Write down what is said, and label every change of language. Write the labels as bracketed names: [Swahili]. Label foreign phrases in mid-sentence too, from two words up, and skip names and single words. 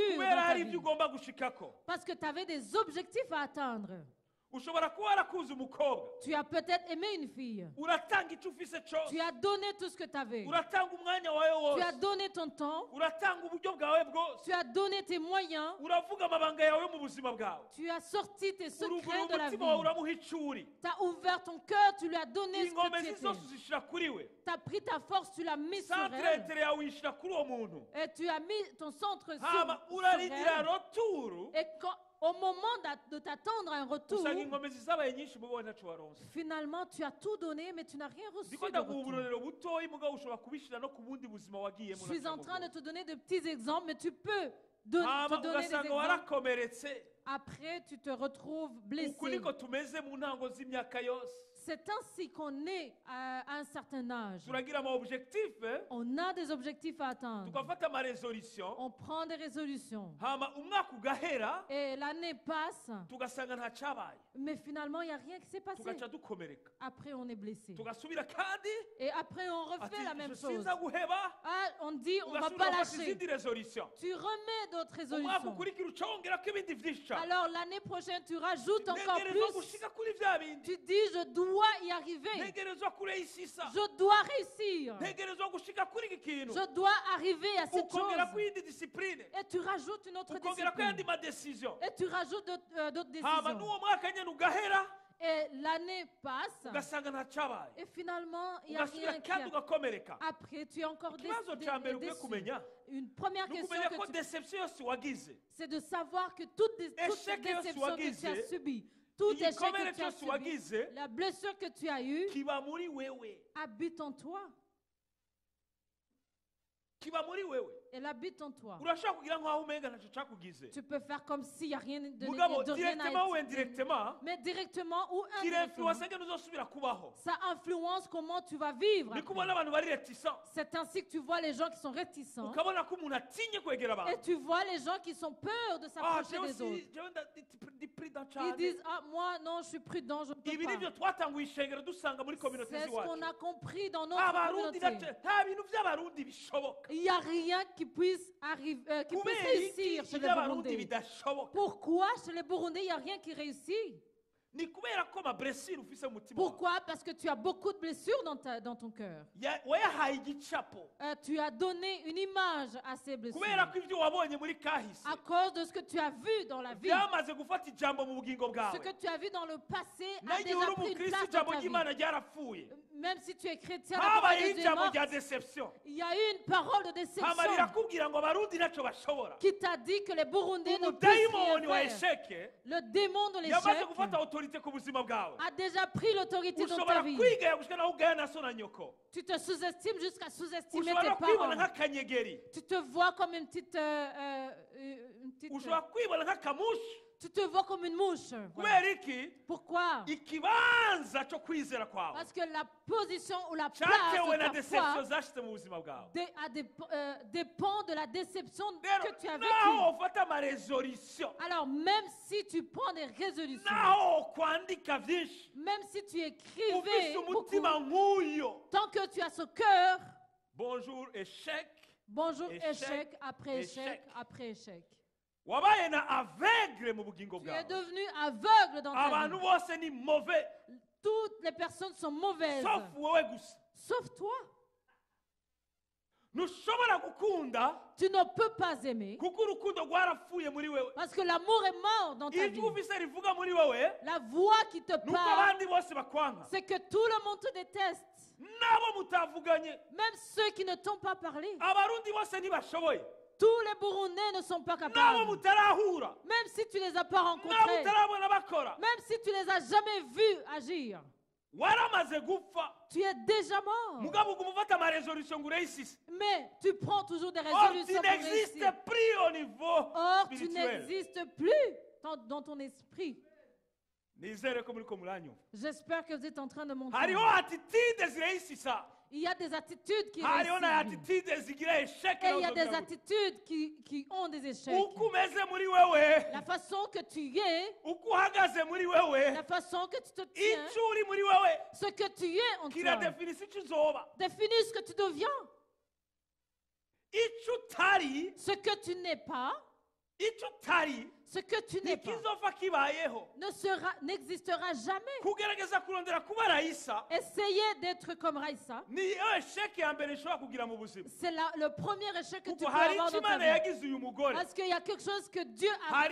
[Rundi] kubera [French] ta [Rundi] hari [French] vie [Rundi] ibyo ugomba gushikako. [French] parce que tu avais des objectifs à atteindre. [Rundi] ushobora kuba warakuze umukobwa [French] Tu as peut-être aimé une fille. [Rundi] uratanga icyo ufise cyose [French] Tu as donné tout ce que tu avais. [Rundi] uratanga umwanya wawe [French] Tu as [Rundi] wose [French] donné ton temps. [Rundi] uratanga uburyo bwawe bwose [French] Tu as donné tes moyens. [Rundi] uravuga amabanga yawe mu buzima bwawe [French] Tu as sorti tes [Rundi] uruguru [French] secrets de la [Rundi] umutima wawe [French] vie. [Rundi] uramuha icuri [French] Tu as ouvert ton cœur, tu lui as donné ce que [Rundi] ingomezi [French] tu [Rundi] zose [French] étais. [Rundi] uzishyira kuri we [French] Tu as pris ta force, tu l'as mis sur elle. [Rundi] santiretere yawe uyishyira kuri uwo muntu [French] Et tu as mis ton centre [Rundi] hama [French] sur [Rundi] urarindira [French] elle. roturu Et au moment de t'attendre à un retour, [Rundi] usanga ingomezi zabaye nyinshi mubo ntaco waronse [French] finalement, tu as tout donné, mais tu n'as rien reçu [Rundi] ndiko [French] de [Rundi] ndaguha [French] retour. [Rundi] uburorero butoyi mugabo ushobora kubishyira no ku bundi buzima wagiyemo [French] Je suis en train de te donner de petits exemples, mais tu peux te donner des [Rundi] ugasanga [French] exemples. [Rundi] warakomeretse [French] Après, tu te retrouves [Rundi] uku [French] blessé. [Rundi] niko tumeze mu ntango z'imyaka yose [French] C'est ainsi qu'on est à un certain âge. [Rundi] turagira ama objectif [French] On a des objectifs à atteindre. [Rundi] tugafata ama resolution [French] On prend des résolutions. [Rundi] hama umwaka ugahera [French] Et l'année passe, [Rundi] tugasanga nta cabaye [French] mais finalement, il n'y a rien qui s'est passé. [Rundi] tugaca dukomereka [French] Après, on est blessé. [Rundi] tugasubira kandi [French] Et après, on refait [Rundi] ati [French] la même je chose. [Rundi] sinza guheba [French] Ah, on dit, on ne va [Rundi] ugasubira [French] pas [Rundi] gufata [French] lâcher. [Rundi] izindi resolution [French] Tu remets d'autres [Rundi] umwaka [French] résolutions. [Rundi] ukurikira ucongerako ibindi vyinshi cane [French] Alors, l'année prochaine, tu rajoutes encore [Rundi] ntegerezwa [French] plus. [Rundi] gushika kuri vya bindi [French] Tu dis, je dois y arriver. [Rundi] ntegerezwa kureyisisa [French] Je dois réussir. [Rundi] ntegerezwa gushika kuri iki kintu [French] Je dois arriver à cette [Rundi] ukongera [French] chose. [Rundi] kuyindi disipurine [French] Et tu rajoutes une autre [Rundi] ukongera kuyandi [French] discipline. [Rundi] madecision [French] Et tu rajoutes d'autres [Rundi] hama [French] décisions. [Rundi] n'uwo mwaka nyene ugahera [French] Et l'année passe. [Rundi] ugasanga nta cabaye [French] Et finalement, il n'y a [Rundi] ugasubira [French] rien qui [Rundi] kandi [French] a... [Rundi] ugakomereka [French] Après, tu es encore [Rundi] ikibazo ca mbere ukwiye [French] déçu. [Rundi] kumenya [French] Une première [Rundi] ni [French] question [Rundi] ukumenya ko [French] que tu... [Rundi] deception yose wagize [French] c'est de savoir que toute [Rundi] Échec yose [French] déception que tu as [Rundi] wagize, [French] subie, tout échec [Rundi] igikomere [French] que tu as [Rundi] cyose [French] subi, [Rundi] wagize [French] la blessure que tu as eue [Rundi] kiba muri wewe [French] habite en toi. [Rundi] kiba muri wewe [French] Elle habite en toi. [Rundi] urashobora kugira nk'aho umenga ntacyo cakugize [French] Tu peux faire comme s'il n'y a rien de [Rundi] mugabo [French] rien directement ou à indirectement mais directement ou indirectement, [Rundi] kirinfluence ngene uzosubira kubaho [French] ça influence comment tu vas vivre. [Rundi] ni [French] après. [Rundi] kubona abantu bari reticent [French] C'est ainsi que tu vois les gens qui sont réticents [Rundi] ukabona ko umuntu atinye kwegera [French] et [Rundi] abantu [French] tu vois les gens qui sont peur de ah s'approcher [Rundi] jewe [French] des autres. [Rundi] si jewe ndi prudent [French] Ils [Rundi] cyane [French] disent, ah, moi, non, je suis prudent, je ne peux [Rundi] ibi nivyo [French] pas. [Rundi] twatanguye ishengero dusanga muri communauté [French] C'est ce qu'on [Rundi] ziwacu [French] a compris dans notre [Rundi] abarundi [French] communauté. [Rundi] nta bintu by'abarundi bishoboka [French] Il n'y a rien qui puisse arriver, qui puisse [Rundi] kubera iki [French] réussir chez les [Rundi] iby'abarundi [French] Burundais. [Rundi] bidashoboka [French] Pourquoi chez les Burundais, il n'y a rien qui réussit? [Rundi] ni kubera ko amablessure ufise mu mutima wawe [French] Pourquoi? Parce que tu as beaucoup de blessures dans ton cœur. [Rundi] wayahaye igicapo [French] Tu as donné une image à ces blessures. [Rundi] kubera ko ibyo wabonye muri kahise [French] À cause de ce que tu as vu dans la vie. [Rundi] byamaze gufata ijambo mu bugingo [French] Ce [Rundi] bwawe [French] que tu as vu dans le passé a [Rundi] nagiye [French] déjà [Rundi] uri [French] pris une [Rundi] umukristo [French] place dans [Rundi] ijambo [French] ta vie. [Rundi] ry'imana ryarapfuye [French] Même si tu es chrétien, la parole [Rundi] habayeho [French] de Dieu est [Rundi] ijambo [French] morte. [Rundi] rya deception [French] Il y a eu une parole de [Rundi] hama [French] déception [Rundi] rirakubwira ngo abarundi ntacyo bashobora [French] qui t'a dit que les Burundais ne peuvent [Rundi] umudayimoni wa [French] rien faire. [Rundi] esheke [French] Le démon de [Rundi] yamaze [French] l'échec [Rundi] gufata autorité ku buzima bwawe [French] a déjà pris l'autorité dans ta [Rundi] ushobora [French] vie. [Rundi] kwigaya gushika naho ugaya na so na nyoko [French] Tu te sous-estimes jusqu'à sous-estimer [Rundi] ushobora [French] tes [Rundi] kwibona [French] parents. [Rundi] nk'akanyegeri [French] Tu te vois comme une petite... [Rundi] ushobora kwibona nk'akamushi [French] tu te vois comme une mouche. Voilà. [Rundi] kubera iki [French] Pourquoi? [Rundi] ikibanza cyo kwizera kwawe [French] Parce que la position ou la place [Rundi] cyatewe na [French] de ta [Rundi] deception [French] foi [Rundi] zashyize mu buzima bwawe [French] dépend de la déception [Rundi] rero [French] que tu as [Rundi] naho [French] vécue. [Rundi] ufata amaresolution [French] Alors même si tu prends des résolutions, [Rundi] naho kwandika byinshi [French] même si tu [Rundi] ufise [French] écrivais beaucoup, [Rundi] umutima nk'uyo [French] tant que tu as ce cœur, bonjour échec bonjour, Échec, échec après échec échec. après échec. [Rundi] wabaye na aveugle mu bugingo [French] Tu es [Rundi] bwawe [French] devenu aveugle dans ta [Rundi] abantu [French] vie. [Rundi] bose ni mauvais [French] Toutes les personnes sont mauvaises, [Rundi] sauf wowe gusa [French] sauf toi. [Rundi] ntushobora gukunda [French] Tu ne peux pas aimer [Rundi] kuko urukundo rwarapfuye muri wewe [French] parce que l'amour est mort dans ta vie. [Rundi] ijwi ufise rivuga muri wewe [French] La voix qui te [Rundi] nuko [French] parle, [Rundi] abandi bose bakwanga [French] c'est que tout le monde te déteste. [Rundi] nabo mutavuganye [French] Même ceux qui ne t'ont pas parlé. [Rundi] abarundi bose ntibashoboye [French] Tous les Burundais ne sont pas [Rundi] nabo [French] capables. [Rundi] mutarahura [French] Même si tu les as pas [Rundi] nabo [French] rencontrés, [Rundi] mutarabona bakora [French] même si tu les as jamais vus agir, [Rundi] waramaze gupfa [French] tu es déjà mort. [Rundi] mugabo uguma ufata amaresolution ngo ureyisise [French] Mais tu prends toujours des or tu résolutions pour n'existes réussir. plus au niveau Or, tu spirituel n'existes plus dans ton esprit. [Rundi] nizere ko muriko muranyumva [French] J'espère que vous êtes en train de monter. [Rundi] hariho attitude zireyisisa [French] Il y a des attitudes qui [Rundi] hariho na [French] réussissent. [Rundi] attitude zigira esheke [French] Et il y a des attitudes qui ont des échecs. [Rundi] uko umeze muri wewe [French] La façon que tu es, [Rundi] uko uhagaze muri wewe [French] la façon que tu te tiens, [Rundi] icyo uri muri wewe [French] ce que tu es en toi, [Rundi] kiradefinisa icyo uzoba [French] définit ce que tu deviens. [Rundi] icyo utari [French] Ce que tu n'es pas, [Rundi] icyo utari [French] Ce que tu n'es pas [Rundi] ntikizova kibayeho [French] n'existera jamais. [Rundi] kugerageza kurondera kuba Raisa [French] Essayez d'être comme Raïssa. [Rundi] niyo esheke ya mbere ishobora kugira mu buzima [French] C'est le premier échec que tu [Rundi] kuko [French] peux [Rundi] hari [French] avoir [Rundi] icyo [French] dans ta [Rundi] Imana [French] vie. [Rundi] yagize uyu mugore [French] Parce qu'il y a quelque chose que Dieu a [Rundi] hari